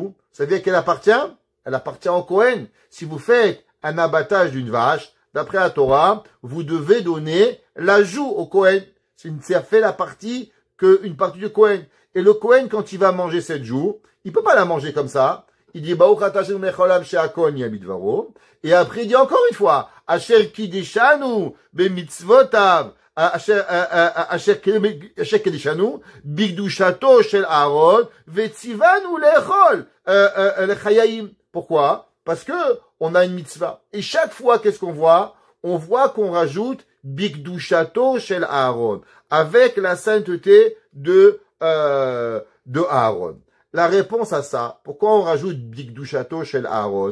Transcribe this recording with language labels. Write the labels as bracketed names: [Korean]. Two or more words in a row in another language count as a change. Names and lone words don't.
[French] Vous savez à qui elle appartient? Elle appartient au Kohen. Si vous faites un abattage d'une vache, d'après la Torah, vous devez donner la joue au Kohen. Ça fait une partie du Kohen. Et le Kohen, quand il va manger cette joue, il peut pas la manger comme ça. Il dit, [Hebrew] ברוך אתה השם מלך העולם שהכל נהיה בדברו. [French] Et après, il dit encore une fois, [Hebrew] אשר קדשנו במצותיו אשר קדשנו בקדושתו של אהרן וצונו לאכול לחיים. [French] Pourquoi? Parce que on a une mitzvah. Et chaque fois, qu'est-ce qu'on voit? On voit qu'on rajoute [Hebrew] בקדושתו של אהרן, [French] avec la sainteté de Aaron. La réponse à ça, pourquoi on rajoute [Hebrew] בקדושתו של אהרן?